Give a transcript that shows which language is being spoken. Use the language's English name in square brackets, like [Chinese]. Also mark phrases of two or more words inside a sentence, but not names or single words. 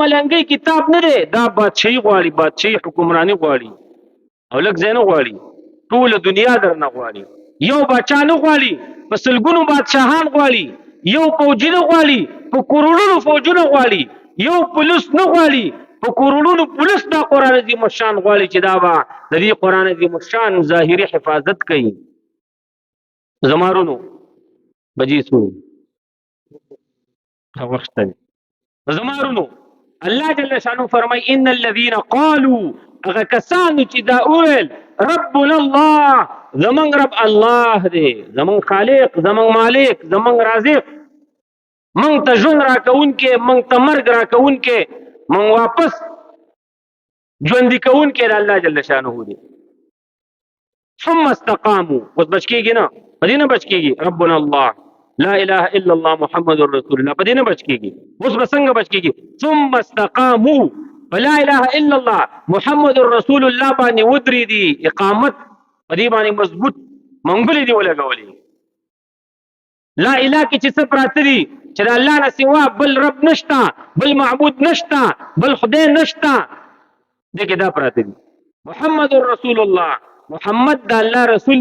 [Pashto] ملنګۍ کتاب نه دی دا بادشاهي غواړي بادشاهي حکمراني غواړي او لږ ځای نه غواړي ټوله دنیا درنه غواړي یو باچا نه غواړي په سلګونو بادشاهان غواړي یو فوجي نه غواړي په کروڑونو فوجونه غواړي یو پولیس نه غواړي په کروڑونو پولیس دا قرآن عظیم الشان غواړي چې دا به د دې قرآن عظیم الشان ظاهري حفاظت کوي زما ورونو بجې څو وخت دی زما ورونو [Arabic] الله جل شانه [Pashto] فرمای [Arabic] ان الذين قالوا [Pashto] هغه کسانو چې دا وویل [Arabic] ربنا الله [Pashto] زمونږ رب الله دی زمونږ خالق زمونږ مالک زمونږ رازق مونږ ته ژوند راکوونکی مونږ ته مرګ راکوونکی مونږ واپس ژوندي کوونکی د [Arabic] الله جل شانه [Pashto] دی [Arabic] ثم استقاموا [Pashto] اوس بچ کېږي نه په دې نه بچ کېږي [Arabic] ربنا الله لا اله الا الله [Pashto] محمد رسول الله په دې نه بچ کېږي اوس به څنګه بچ کېږي [Arabic] ثم استقاموا فلا اله الا الله محمد رسول الله [Pashto] باندې ودرې دي اقامت په دې باندې مضبوط منګولې دي ولګولې [Arabic] لا اله [Pashto] کې چې څه پراته دي چې د الله نه سوا بل رب نشته بل معبود نشته بل خدای نشته دې کې دا پراته دي [Arabic] محمد رسول الله [Pashto] محمد د الله رسول